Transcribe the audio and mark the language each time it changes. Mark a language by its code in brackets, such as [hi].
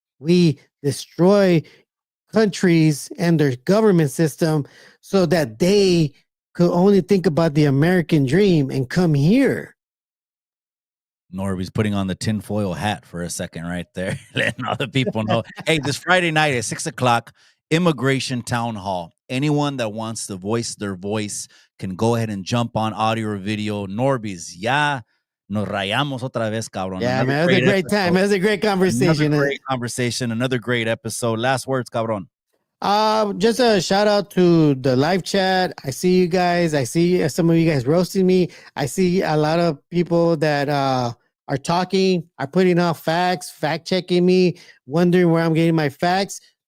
[en] We destroy countries and their government system so that they could only think about the American dream and come here. Norbeez putting on the tinfoil hat for a second right there, letting other people know. Hey, this Friday night at 6:00, Immigration Town Hall. Anyone that wants to voice their voice can go ahead and jump on audio or video. [es] Norbeez, ya nos rayamos otra vez, cabrón. [en] Yeah, man, it was a great time. It was a great conversation. Another great conversation. Another great episode. Last words, cabrón. Just a shout out to the live chat. I see you guys. I see some of you guys roasting me. I see a lot of people that are talking, are putting out facts, fact checking me, wondering where I'm getting my facts.